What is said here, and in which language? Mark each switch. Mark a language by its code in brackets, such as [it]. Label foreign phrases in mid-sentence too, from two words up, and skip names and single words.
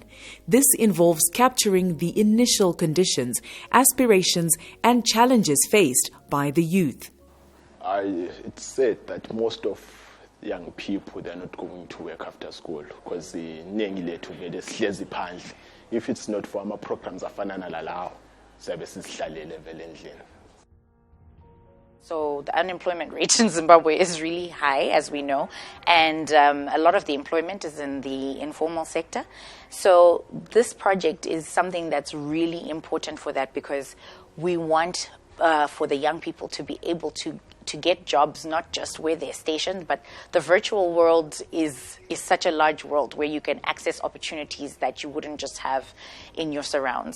[en] This involves capturing the initial conditions, aspirations, and challenges faced by the youth. It's said that most of young people, they're not going to work after school because if it's not for our programs [nd] afana nalalawo siyabe sizihlalele vele endlini. [en] So the unemployment rate in Zimbabwe is really high, as we know, and a lot of the employment is in the informal sector. So this project is something that's really important for that, because we want for the young people to be able to get jobs, not just where they're stationed, but the virtual world is such a large world where you can access opportunities that you wouldn't just have in your surrounds.